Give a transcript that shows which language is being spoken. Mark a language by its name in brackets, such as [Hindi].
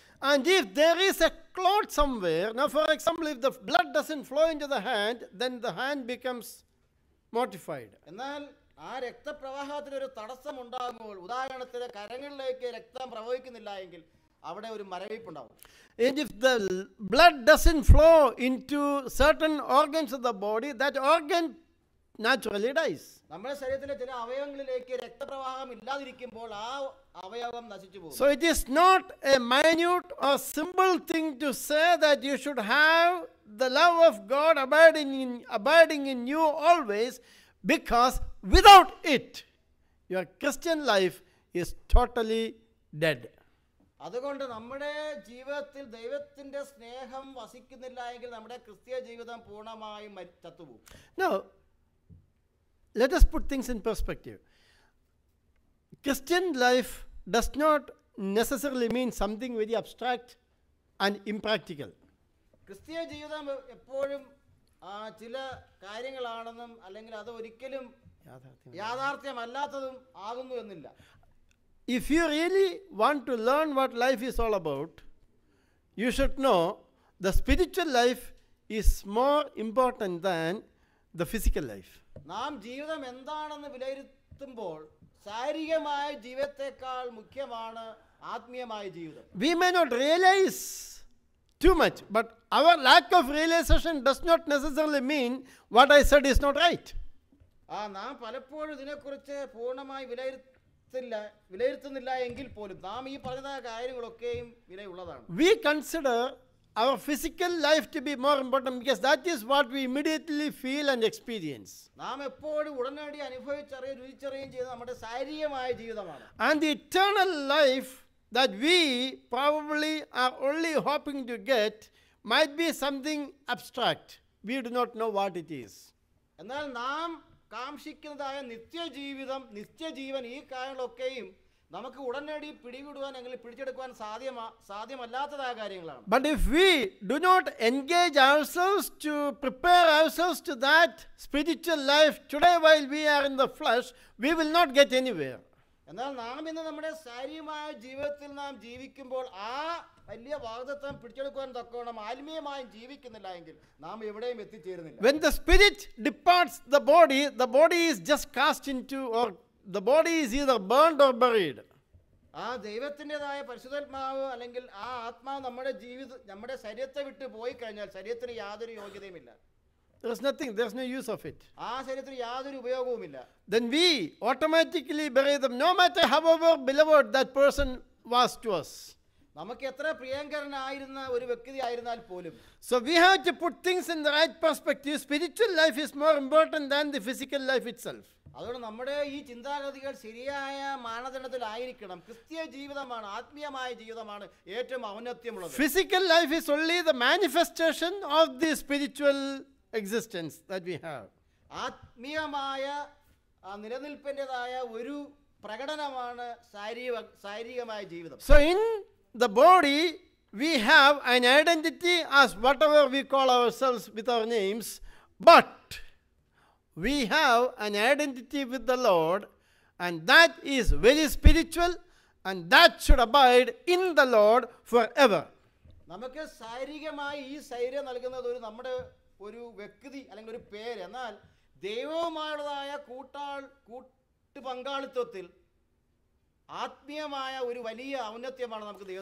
[English] And if there is a clot somewhere, now for example, if the blood doesn't flow into the hand, then the hand becomes mortified. [Malayalam] എന്നാൽ ആ രക്തപ്രവാഹത്തിന് ഒരു തടസ്സം ഉണ്ടാകുമ്പോൾ, ഉദാഹരണത്തിന് കരങ്ങളിലേക്ക് രക്തം പ്രവഹിക്കുന്നില്ല എങ്കിൽ അവിടെ ഒരു മരവിപ്പുണ്ടാവും. [English] And if the blood doesn't flow into certain organs of the body, that organ naturally dies. [Malayalam] നമ്മുടെ ശരീരത്തിലെ ചില അവയവങ്ങളിലേക്ക് രക്തപ്രവാഹം ഇല്ലാതിരിക്കുമ്പോൾ ആ അവയവം നശിച്ചു പോകും. [English] So it is not a minute or simple thing to say that you should have the love of God abiding in you always, because without it, your Christian life is totally dead. [Malayalam] അതുകൊണ്ട് നമ്മുടെ ജീവിതത്തിൽ ദൈവത്തിന്റെ സ്നേഹം വസിക്കുന്നില്ല എങ്കിൽ നമ്മുടെ ക്രിസ്തീയ ജീവിതം പൂർണ്ണമായും ചത്തുപോകും. [English] Now, let us put things in perspective. Christian life does not necessarily mean something very abstract and impractical. [Malayalam] ക്രിസ്തീയ ജീവിതം എപ്പോഴും ചില കാര്യങ്ങളാണെന്നും അല്ലെങ്കിൽ അത് ഒരിക്കലും യാഥാർത്ഥ്യമല്ലാത്തതും ആകുന്നു എന്നില്ല. [English] If you really want to learn what life is all about, you should know the spiritual life is more important than the physical life. [Malayalam] നാം ജീവിതം എന്താണെന്ന് വിലയിരുത്തുമ്പോൾ ശാരീരികമായ ജീവിതത്തെക്കാൾ മുഖ്യമാണ് ആത്മീയമായ ജീവിതം. [English] We may not realize too much, but our lack of realization does not necessarily mean what I said is not right. [Malayalam] നാം പലപ്പോഴും ഇതിനെക്കുറിച്ച് പൂർണ്ണമായി വിലയിരുത്തുന്നില്ല എങ്കിൽ പോലും നാം ഈ പറഞ്ഞ കാര്യങ്ങളൊക്കെയും വിലയുള്ളതാണ്. [English] We consider our physical life to be more important because that is what we immediately feel and experience. [Malayalam] നാം എപ്പോഴും ഉടനടി അനുഭവിച്ചറിയുകയും രുചിച്ചറിയുകയും ചെയ്യുന്ന നമ്മുടെ ശാരീരികമായ ജീവിതമാണ്. [English] And the eternal life that we probably are only hoping to get might be something abstract. We do not know what it is. [Malayalam] എന്നാൽ നാം കാംക്ഷിക്കുന്നതായ നിത്യജീവൻ ഈ കാര്യങ്ങളൊക്കെയും നമുക്ക് ഉടനടി പിടികൂടുവാൻ അല്ലെങ്കിൽ പിടിച്ചെടുക്കുവാൻ സാധ്യമല്ലാത്തതായ കാര്യങ്ങളാണ്. [English] But if we do not engage ourselves to prepare ourselves to that spiritual life today while we are in the flesh, we will not get anywhere. [Malayalam] എന്നാൽ നാം ഇന്ന് നമ്മുടെ ശാരീരികമായ ജീവിതത്തിൽ നാം ജീവിക്കുമ്പോൾ ആ വലിയ വാഗ്ദത്തം പിടിച്ചെടുക്കുവാൻ തക്കോണം ആത്മീയമായി ജീവിക്കുന്നില്ല എങ്കിൽ നാം എവിടെയും എത്തിച്ചേരുന്നില്ല. [English] When the spirit departs the body is just cast into, or the body is either burned or buried. [Malayalam] ആ ദൈവത്തിൻ്റെതായ പരിശുദ്ധാത്മാവ് അല്ലെങ്കിൽ ആ ആത്മാവ് നമ്മുടെ ശരീരത്തെ വിട്ട് പോയി കഴിഞ്ഞാൽ ശരീരത്തിന് യാതൊരു യോഗ്യതയുമില്ല. [English] There's no use of it. [Malayalam] ആ ശരീരത്തിന് യാതൊരു ഉപയോഗവുമില്ല. [English] Then we automatically bury them, no matter however beloved that person was to us. [Malayalam] നമുക്ക് എത്ര പ്രിയങ്കരനായിരുന്ന ഒരു വ്യക്തി ആയിരുന്നാൽ പോലും. [English] So we have to put things in the right perspective. Spiritual life is more important than the physical life itself. [Malayalam] അതുകൊണ്ട് നമ്മുടെ ഈ ചിന്താഗതികൾ ശരിയായ മാനദണ്ഡത്തിലായിരിക്കണം. ക്രിസ്തീയ ജീവിതമാണ്, ആത്മീയമായ ജീവിതമാണ് ഏറ്റവും ഔന്നത്യമുള്ളത്. [English] Physical life is only the manifestation of the spiritual existence that we have. [Malayalam] ആത്മീയമായ നിലനിൽപ്പിൻ്റെതായ ഒരു പ്രകടനമാണ് ശാരീരികമായ ജീവിതം. [English] So in the body we have an identity as whatever we call ourselves with our names, but we have an identity with the Lord, and that is very spiritual, and that should abide in the Lord forever. [Malayalam] നമുക്ക് ശാരീരികമായി ഈ ശരീരം നൽകുന്നത് നമ്മുടെ ഒരു വ്യക്തി അല്ലെങ്കിൽ ഒരു പേര്, എന്നാൽ ദൈവവുമായുള്ളതായ കൂട്ടു പങ്കാളിത്തത്തിൽ ആത്മീയമായ ഒരു വലിയ ഔന്നത്യമാണ് നമുക്ക് ദൈവം